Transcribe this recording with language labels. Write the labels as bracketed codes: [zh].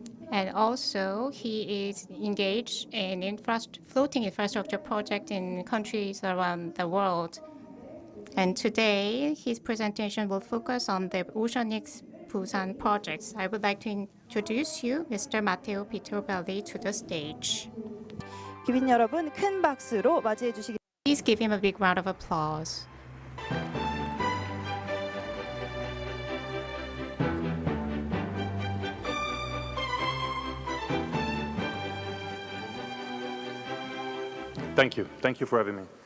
[en] And also, he is engaged in floating infrastructure project in countries around the world. And today, his presentation will focus on the Oceanics BUSAN projects. I would like to introduce you, Mr. Matteo Pietrobelli, to the stage. [ko] 기빈 여러분, 큰 박수로 맞이해 주시기 [en] Please give him a big round of applause. Thank you. Thank you for having me.